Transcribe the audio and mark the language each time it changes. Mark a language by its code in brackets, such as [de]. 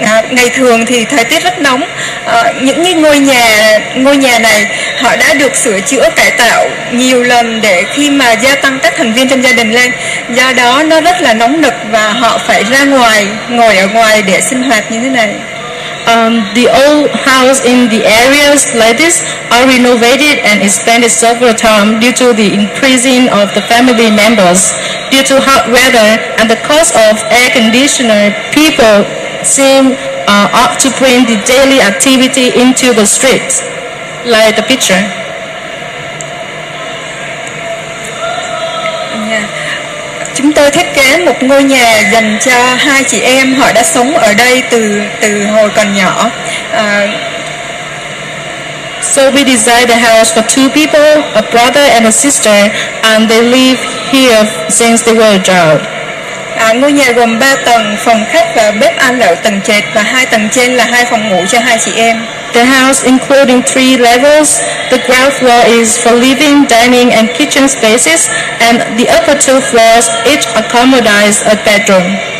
[vi] Ngày thường thì thời tiết rất nóng, những ngôi nhà này họ đã được sửa chữa cải tạo nhiều lần để khi mà gia tăng các thành viên trong gia đình lên, do đó nó rất là nóng nực và họ phải ra ngoài ngồi ở ngoài để sinh hoạt như thế này. [en] The old house in the areas like this are renovated and expanded several times due to the increasing of the family members. Due to hot weather and the cost of air conditioner, people seem opt to bring the daily activity into the streets, like the picture. [vi] Chúng tôi thiết kế một ngôi nhà dành cho hai chị em, họ đã sống ở đây từ hồi còn nhỏ. [en] So we designed the house for two people, a brother and a sister, and they live here since they were a child. [vi] Ngôi nhà gồm 3 tầng, phòng khách và bếp ăn ở tầng trệt, và 2 tầng trên là 2 phòng ngủ cho hai chị em. [en] The house including 3 levels. The ground floor is for living, dining and kitchen spaces, and the upper 2 floors each accommodates a bedroom.